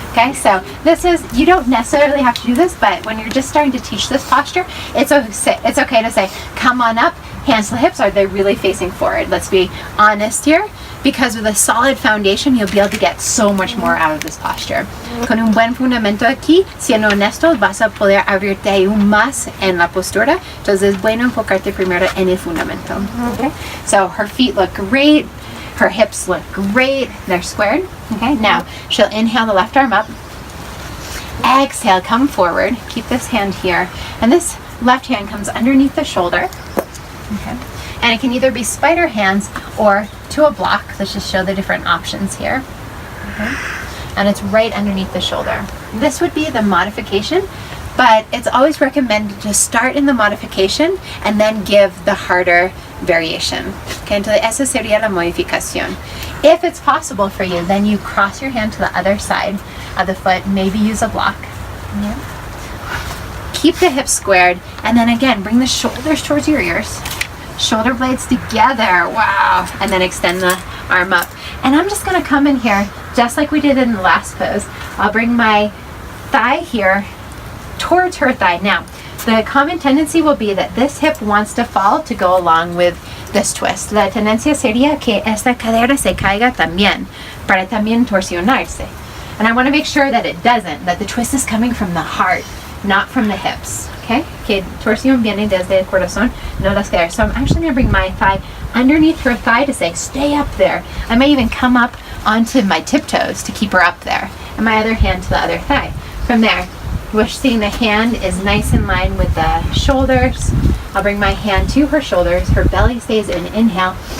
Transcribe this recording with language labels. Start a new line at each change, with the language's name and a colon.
English: Okay, so this is, you don't necessarily have to do this, but when you're just starting to teach this posture, it's okay to say, come on up, hands to the hips, are they really facing forward? Let's be honest here, because with a solid foundation, you'll be able to get so much more out of this posture.
Spanish: Con un buen fundamento aquí, siendo honesto, vas a poder abrirte aún más en la postura, entonces es bueno enfocarte primero en el fundamento.
English: Okay, so her feet look great. Her hips look great. They're squared. Okay, now she'll inhale the left arm up. Exhale, come forward. Keep this hand here. And this left hand comes underneath the shoulder. Okay. And it can either be spider hands or to a block. Let's just show the different options here. Okay. And it's right underneath the shoulder. This would be the modification, but it's always recommended to start in the modification and then give the harder variation.
Spanish: Okay, entonces esa sería la modificación.
English: If it's possible for you, then you cross your hand to the other side of the foot, maybe use a block. Yeah. Keep the hips squared, and then again, bring the shoulders towards your ears. Shoulder blades together, wow. And then extend the arm up. And I'm just gonna come in here, just like we did in the last pose. I'll bring my thigh here towards her thigh. Now, the common tendency will be that this hip wants to fall to go along with this twist.
Spanish: La tendencia sería que esta cadera se caiga también, para también torsionarse.
English: And I want to make sure that it doesn't, that the twist is coming from the heart, not from the hips. Okay?
Spanish: Que torsión viene desde el corazón, no las caderas.
English: So I'm actually going to bring my thigh underneath her thigh to say, stay up there. I may even come up onto my tiptoes to keep her up there. And my other hand to the other thigh. From there, we're seeing the hand is nice in line with the shoulders. I'll bring my hand to her shoulders. Her belly stays in. Inhale.